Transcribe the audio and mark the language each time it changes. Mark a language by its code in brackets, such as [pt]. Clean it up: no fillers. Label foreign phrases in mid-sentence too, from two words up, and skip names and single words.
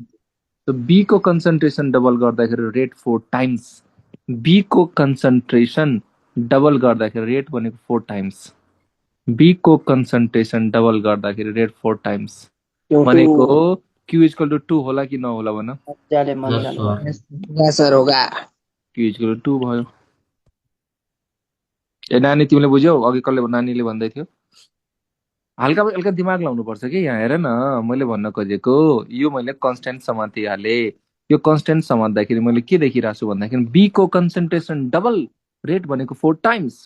[ne] तो बी को [en] concentration double [ne] गर्दाखेरि [en] rate 4 times. [ne] बी को [en] concentration double [ne] गर्दाखेरि रेट भनेको 4 टाइम्स। बी को [en] concentration double [ne] गर्दाखेरि [en] rate 4 times [ne] भनेको [en] Q equal to 2 [ne] होला कि नहोला भन। [hi] सर होगा। [en] Q equal to 2 [ne] भयो। ए नानी तिमीले बुझ्यौ? अघि कसले नानीले भन्दै थियो। हल्का दिमाग लाउनु पर्छ कि यहाँ हेर न मैले भन्न खोजेको यो मैले कन्स्ट्यान्ट समातिहालेँ। यो कन्स्ट्यान्ट समात्दाखेरि मैले के देखिरहेको छु भन्दाखेरि बी को [en] concentration double rate [ne] भनेको 4 टाइम्स।